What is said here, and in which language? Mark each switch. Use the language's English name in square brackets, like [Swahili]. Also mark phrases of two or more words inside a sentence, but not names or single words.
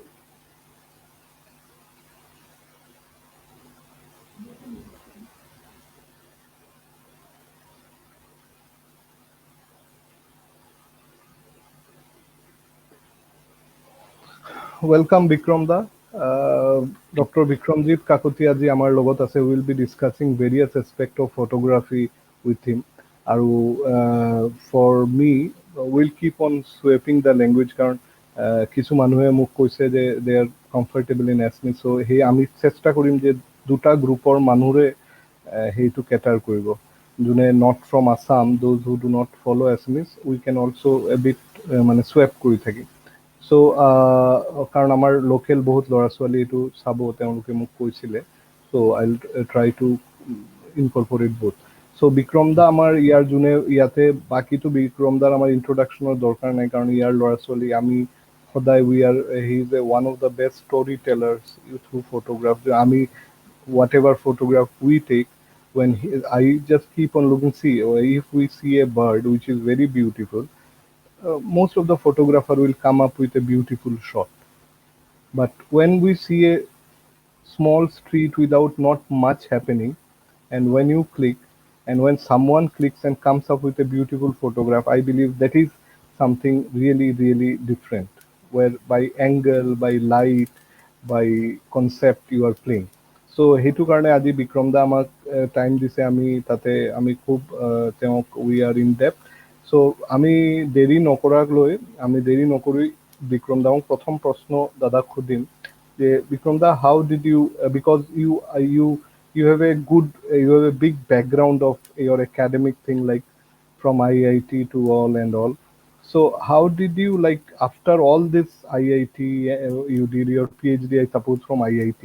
[English] Welcome Bikram da. Dr. [Assamese] Bikramjit Kakotia ji amar logot ase. [English] We will be discussing various aspects of photography with him. For me, we'll keep on sweeping the language [Assamese] কারণ কিছু মানুহে মোক কৈছে যে [English] they are comfortable in Assamese, so [Assamese] সেই আমি চেষ্টা কৰিম যে দুটা গ্ৰুপৰ মানুহৰে সেইটো কেটাৰ কৰিব। [English] যোনে not from Assam, those who do not follow Assamese, we can also a bit মানে sweep [Assamese] কৰি থাকিম। So কাৰণ আমাৰ লোকেল বহুত ল'ৰা ছোৱালী এইটো চাব, তেওঁলোকে মোক কৈছিলে, [English] so I'll try to incorporate both. [Assamese] So বিক্ৰম দা আমাৰ ইয়াৰ যোনে ইয়াতে, বাকীটো বিক্ৰম দাৰ আমাৰ ইন্ট্ৰডাকশ্যনৰ দৰকাৰ নাই কাৰণ ইয়াৰ ল'ৰা ছোৱালী আমি সদায় [English] he is one of the best storytellers through photograph. আমি whatever photograph we take, I just keep on looking, see if we see a bird which is very beautiful, most of the photographer will come up with a beautiful shot. But when we see a small street without not much happening, and when you click, and when someone clicks and comes up with a beautiful photograph, I believe that is something really, really different, where by angle, by light, by concept you are playing. [Assamese] So সেইটো কাৰণে আজি বিক্ৰম দা আমাক টাইম দিছে, আমি তাতে আমি খুব তেওঁক [English] we are in depth. [Assamese] সো আমি দেৰি নকৰি বিক্ৰম দাক প্ৰথম প্ৰশ্ন দাদাক সুধিম যে বিক্ৰম দা, [English] how did you, because you have a good, you have a big background of your academic thing, like from IIT to all and all. So how did you, like, after all this IIT, you did your PhD, I suppose, from IIT.